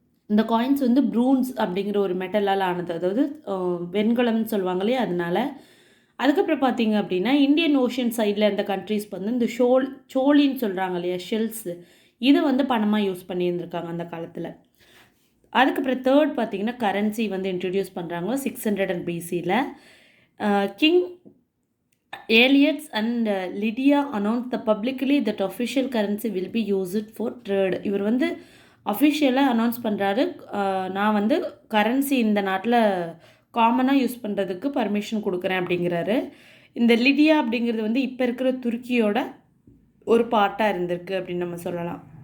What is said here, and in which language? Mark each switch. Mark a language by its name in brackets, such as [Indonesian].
[Tamil] இந்த காயின்ஸ் வந்து ப்ரூன்ஸ் அப்படிங்கிற ஒரு மெட்டலால் ஆனது, அதாவது வெண்கலம்னு சொல்லுவாங்க இல்லையா, அதனால். அதுக்கப்புறம் பார்த்தீங்க அப்படின்னா இந்தியன் ஓஷன் சைடில் இந்த கண்ட்ரீஸ் வந்து இந்த சோழின்னு சொல்கிறாங்க இல்லையா, ஷெல்ஸு, இதை வந்து பணமாக யூஸ் பண்ணியிருந்திருக்காங்க அந்த காலத்தில். அதுக்கப்புறம் தேர்ட் பார்த்தீங்கன்னா கரன்சி வந்து இன்ட்ரடியூஸ் பண்ணுறாங்க 600 பிசியில். [English] King Eliot and Lydia announced publicly that official currency will be used for trade. [Tamil] இவர் வந்து அஃபிஷியலாக அனௌன்ஸ் பண்ணுறாரு, நான் வந்து கரன்சி இந்த நாட்டில் காமனாக யூஸ் பண்ணுறதுக்கு பர்மிஷன் கொடுக்குறேன் அப்படிங்கிறாரு. இந்த லிடியா அப்படிங்கிறது வந்து இப்போ இருக்கிற துருக்கியோட ஒரு பார்ட்டாக இருந்திருக்கு அப்படின்னு நம்ம சொல்லலாம்.